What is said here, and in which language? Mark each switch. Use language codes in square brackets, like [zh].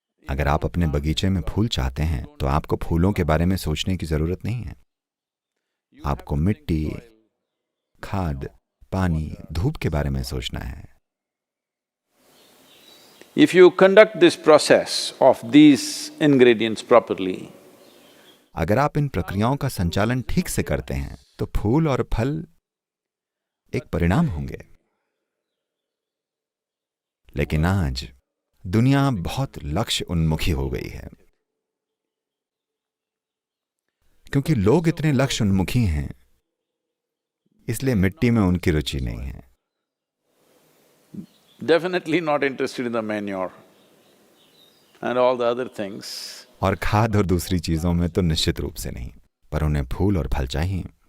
[hi] अगर आप अपने बगीचे में फूल चाहते हैं तो आपको फूलों के बारे में सोचने की जरूरत नहीं है। आपको मिट्टी, खाद, पानी, धूप के बारे में सोचना है। [en] If you conduct this process of these ingredients properly, [hi] अगर आप इन प्रक्रियाओं का संचालन ठीक से करते हैं तो फूल और फल एक परिणाम होंगे। लेकिन आज दुनिया बहुत लक्ष्य उन्मुखी हो गई है। क्योंकि लोग इतने लक्ष्य उन्मुखी हैं, इसलिए मिट्टी में उनकी रुचि नहीं है। [en] definitely not interested in the manure and all the other things. [hi] और खाद और दूसरी चीजों में तो निश्चित रूप से नहीं, पर उन्हें फूल और फल चाहिए।